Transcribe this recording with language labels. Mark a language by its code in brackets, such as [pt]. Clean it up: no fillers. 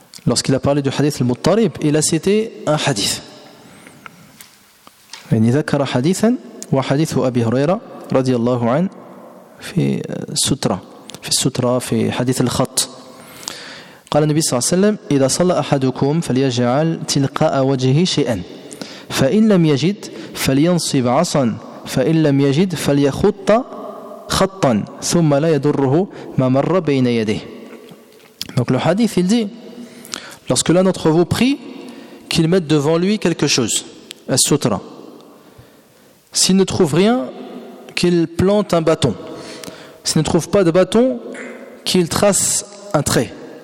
[fr] lorsqu'il a parlé du hadith al-Muttarib, il a cité un hadith. Il a cité un hadith, et un hadith d'Abi Huraira, radiallahu an, dans le sutra, dans le hadith al-Khat. [ar] قال النبي صلى الله عليه وسلم إذا صلى أحدكم فليجعل تلقاء وجهه شيئا فإن لم يجد فلينصب عصا فإن لم يجد فليخط خطا ثم لا يضره ما مر بين يديه. [fr] Donc le hadith il dit, lorsque l'un d'entre vous prie, qu'il mette devant lui quelque chose, un sutra. S'il ne trouve rien, qu'il plante un bâton. S'il ne trouve pas de bâton, qu'il trace un trait.